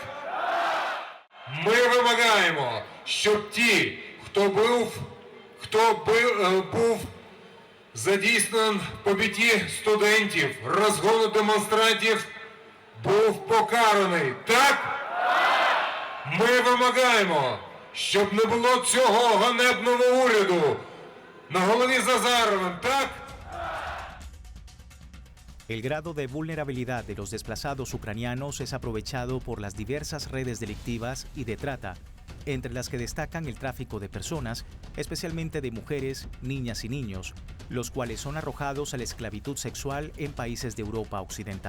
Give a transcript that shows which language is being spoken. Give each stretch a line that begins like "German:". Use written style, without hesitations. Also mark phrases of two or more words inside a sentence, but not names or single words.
Ukrainian: Ми вимагаємо, щоб ті, хто був задійснений в побитті студентів, розгону демонстрантів, був покараний. Так? Ми вимагаємо, щоб не було цього ганебного уряду на голові з Азаровим. Так?
Spanish: El grado de vulnerabilidad de los desplazados ucranianos es aprovechado por las diversas redes delictivas y de trata, entre las que destacan el tráfico de personas, especialmente de mujeres, niñas y niños, los cuales son arrojados a la esclavitud sexual en países de Europa Occidental.